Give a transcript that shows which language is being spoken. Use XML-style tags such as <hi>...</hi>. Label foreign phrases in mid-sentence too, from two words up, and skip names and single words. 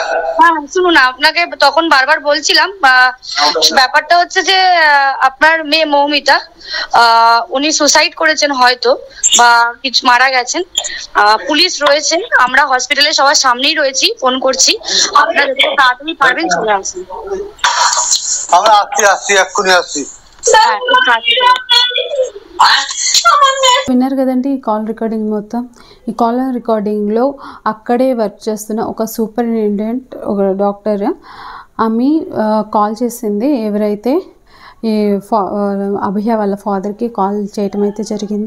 <bn>হ্যাঁ শুনুন, আপনাকে তখন বারবার বলছিলাম, ব্যাপারটা হচ্ছে যে আপনার মেয়ে মৌমিতা উনি সুসাইড করেছেন হয়তো, বা কিছু মারা গেছেন। পুলিশ রয়েছে, আমরা হসপিটালে সবার সামনেই রয়েছি, ফোন করছি। আপনারা যত তাড়াতাড়ি পারবেন চলে আসুন। আমরা আসছি এক্ষুনি আসছি।</bn> <te>విన్నారు కదండి ఈ</te> <en>call recording</en> <te>మొత్తం. ఈ</te> <en>call recording-lo</en> <te>అక్కడే వర్క్ చేస్తున్న ఒక సూపరింటెండెంట్, ఒక డాక్టర్ ఆమె కాల్ చేసింది. ఎవరైతే ఈ అభయ వాళ్ళ</te> <en>father-ki call</en> <te>చేయటం అయితే జరిగింది.</te>